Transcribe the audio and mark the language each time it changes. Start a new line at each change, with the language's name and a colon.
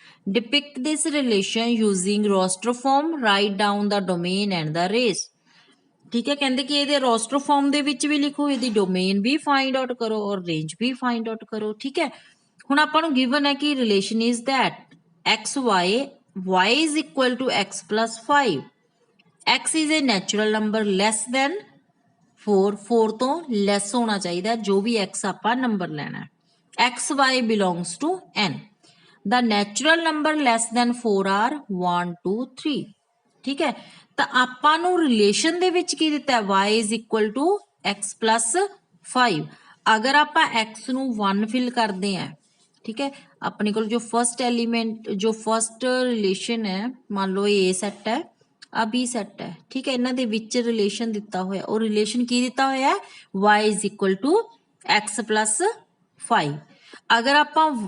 English: depict this relation using roster form, write down the domain and the range,
Hindi: ठीक है, कहते कि ये रोस्टर फॉर्म
Punjabi: ਦੇ ਵਿੱਚ ਵੀ ਲਿਖੋ, ਇਹਦੀ ਡੋਮੇਨ ਵੀ
Hindi: फाइंड आउट करो और रेंज भी फाइंड आउट करो, ठीक है।
Punjabi: ਹੁਣ ਆਪਾਂ ਨੂੰ ਗਿਵਨ ਹੈ ਕਿ relation is
English: that x y is equal to x plus 5, x is a natural number less than 4
Punjabi: ਤੋਂ ਲੈਸ ਹੋਣਾ ਚਾਹੀਦਾ ਜੋ ਵੀ x ਆਪਾਂ ਨੰਬਰ ਲੈਣਾ ਹੈ।
English: x y belongs to n, the natural number less than 4 are 1 2 3,
Hindi: ठीक है।
Punjabi: ਤਾਂ ਆਪਾਂ ਨੂੰ ਰਿਲੇਸ਼ਨ ਦੇ ਵਿੱਚ ਕੀ ਦਿੱਤਾ ਹੈ y is equal to x plus 5, ਅਗਰ ਆਪਾਂ x ਨੂੰ 1 ਫਿਲ ਕਰਦੇ ਹਾਂ,
Hindi: ठीक है, अपने को जो फर्स्ट एलिमेंट जो फर्स्ट रिलेशन है, मान लो ये सैट है आ बी सैट है, ठीक है, इन्हों के रिलेशन दिता होया और रिलेशन की दिता होया है y is equal to x plus 5, अगर आप